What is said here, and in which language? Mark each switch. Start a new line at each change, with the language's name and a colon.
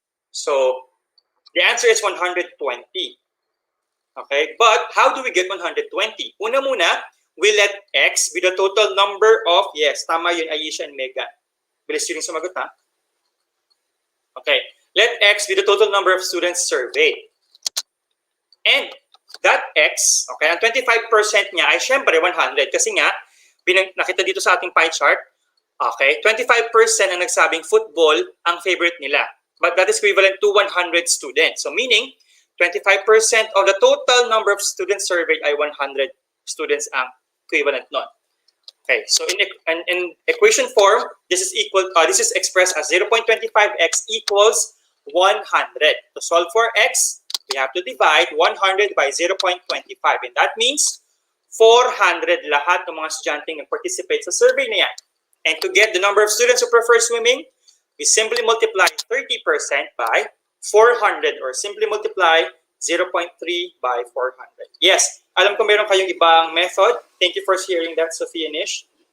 English: So, the answer is 120. Okay? But, how do we get 120?
Filipino: Una muna,
English: we let X be the total number of, yes,
Filipino: tama yun,
English: Aisha and Megan.
Filipino: Bilis yun yung sumagot, ha?
English: Okay. Let X be the total number of students surveyed. And, that X,
Filipino: okay, ang 25% niya ay syempre 100 kasi nga, nakita dito sa ating pie chart, okay, 25% ang nagsabing football ang favorite nila.
English: But that is equivalent to 100 students. So meaning, 25% of the total number of students surveyed
Filipino: ay
English: 100 students ang equivalent nun. Okay, so in equation form, this is expressed as 0.25x equals 100. To solve for x, we have to divide 100 by 0.25. And that means
Filipino: 400 lahat ng mga estudyante na participate sa survey na yan.
English: And to get the number of students who prefer swimming, we simply multiply 30% by 400 or simply multiply 0.3 by 400. Yes,
Filipino: alam ko meron kayong ibang
English: method. Thank you for sharing that, Sophia Nish.